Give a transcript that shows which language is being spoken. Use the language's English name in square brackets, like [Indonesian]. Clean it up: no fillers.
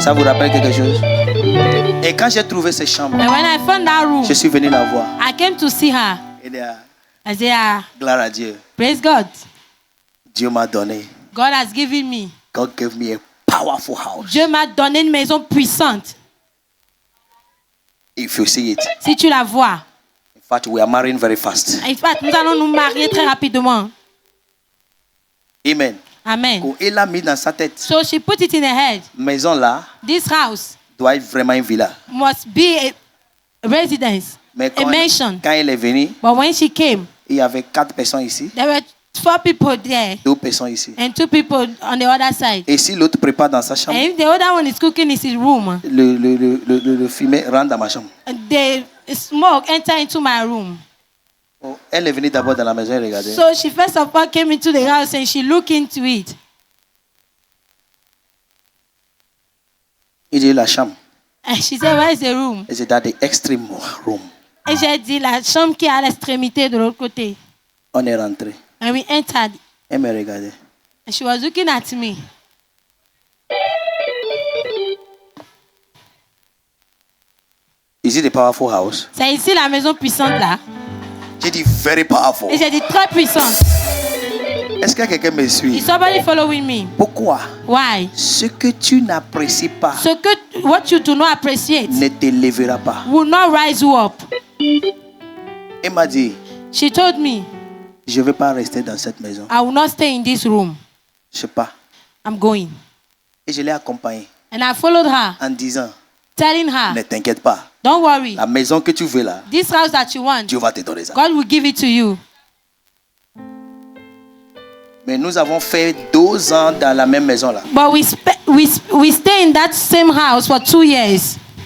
[French] ça vous rappelle quelque chose? Et quand j'ai trouvé ces chambres, [English] And when I found that room, [French] je suis venu la voir. [English] I came to see her. [French] Et là, [English] I said, [French] gloire à Dieu. [English] praise God. [French] Dieu m'a donné. [English] God has given me. God gave me a powerful house. [French] Dieu m'a donné une maison puissante. [English] If you see it. [French] Si tu la vois. [English] In fact, we are marrying very fast. [French] En fait, nous allons nous marier très rapidement. Amen. Amen. Il a mis dans sa tête. [English] So she put it in her head. [French] Maison là [English] This house [French] doit être vraiment une villa. [English] must be a residence, [French] Mais [English] a mansion. [French] quand il est venu, [English] But when she came, [French] il y avait 4 personnes ici, [English] there were 4 people there [French] 2 personnes ici. [English] and 2 people on the other side. [French] Et si l'autre prépare dans sa chambre, [English] And if the other one is cooking in his room, [French] le fumée rentre dans ma chambre. [English] the smoke enter into my room. [French] Oh, elle est venue d'abord dans la maison et regardait. [English] So she first of all came into the house and she looked into it. [French] Il dit la chambre. [English] And she said, where is the room? [French] Et c'est dans [English] the extreme room. [French] Et j'ai dit, la chambre qui est à l'extrémité de l'autre côté. On est rentré. [English] And we entered. [French] Elle me regardait. [English] And she was looking at me. Is it a powerful house? [French] C'est ici la maison puissante là. J'ai dit [English] very powerful. [French] Et j'ai dit très puissante. Est-ce que quelqu'un me suit? [English] Is somebody following me? [French] Pourquoi? [English] Why? [French] Ce que tu n'apprécies pas Ce que [English] what you do not appreciate [French] ne t'élèvera pas. [English] will not rise you up. [French] Elle m'a dit, [English] She told me, [French] je ne vais pas rester dans cette maison. [English] I will not stay in this room. [French] Je ne sais pas. [English] I'm going. [French] Et je l'ai accompagnée [English] And I followed her, [French] en disant, [English] telling her, [French] ne t'inquiète pas. [English] don't worry. [French] La maison que tu veux là, [English] This house that you want, [French] Dieu va te donner ça. [English] God will give it to you. [French] Mais nous avons fait 2 ans dans la même maison là. [English] But we stay in that same house for 2 years.